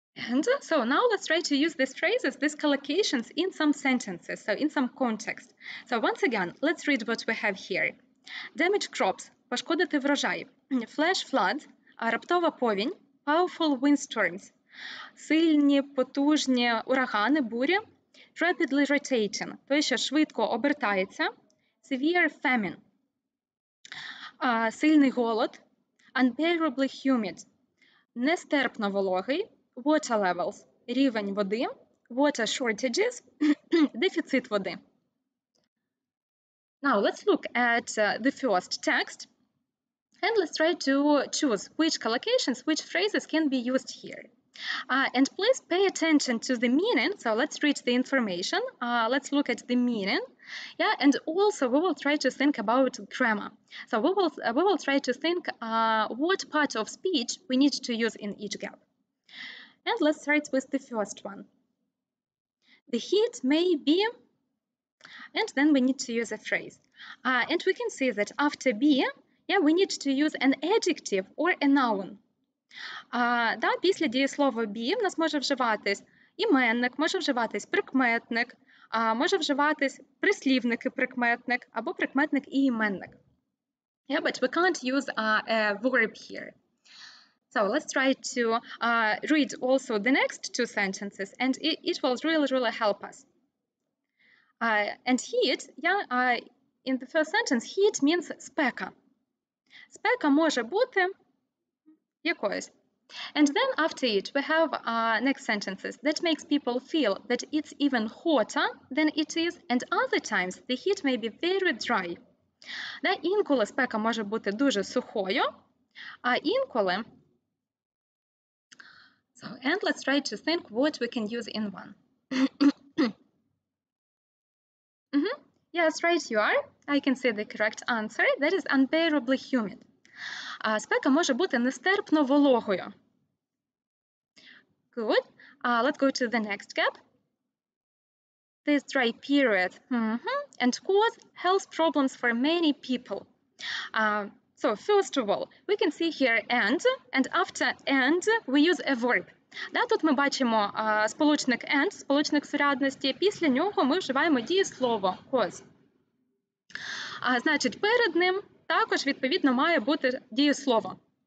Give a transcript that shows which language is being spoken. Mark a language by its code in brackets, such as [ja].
[en] And so now let's try to use these phrases, these collocations in some sentences, so in some context. So once again, let's read what we have here. Damage crops, [uk] пошкодити врожай. [en] Flash flood, [uk] раптова повінь. [en] Powerful windstorms, [uk] сильні, потужні урагани, бурі. [en] Rapidly rotating, [uk] той, що швидко обертається. [en] Severe famine, [uk] сильний голод. [en] Unbearably humid, [uk] нестерпно вологий. [en] Water levels, [uk] рівень води. [en] Water shortages, [uk] дефіцит води. [en] Now let's look at the first text. And let's try to choose which collocations, which phrases can be used here. And please pay attention to the meaning. So let's read the information. Let's look at the meaning. Yeah, and also we will try to think about grammar. So we will try to think what part of speech we need to use in each gap. And let's start with the first one. The heat may be, and then we need to use a phrase. And we can see that after be, yeah, we need to use an adjective or a noun. [uk] Після дієслова be в нас може вживатись іменник, може вживатись прикметник, може вживатись прислівник і прикметник, або прикметник і іменник. [en] Yeah, but we can't use a verb here. So let's try to read also the next 2 sentences, and it will really help us. And heat, yeah, in the first sentence, heat means [uk] спека. Спека може бути якоюсь. [en] And then after it, we have next sentences that makes people feel that it's even hotter than it is, and other times the heat may be very dry. [uk] Інколи спека може бути дуже сухою, а інколи... [en] So, and let's try to think what we can use in one. Yes, right, you are. I can see the correct answer. That is unbearably humid. [uk] Спека може бути нестерпно вологою. [en] Good. Let's go to the next gap. This dry period and cause health problems for many people. So first of all, we can see here and after and we use a verb. [uk] Тут ми бачимо сполучник and, сполучник сурядності, після нього ми вживаємо дієслово cause. Значить, перед ним також, відповідно, має бути дієслово.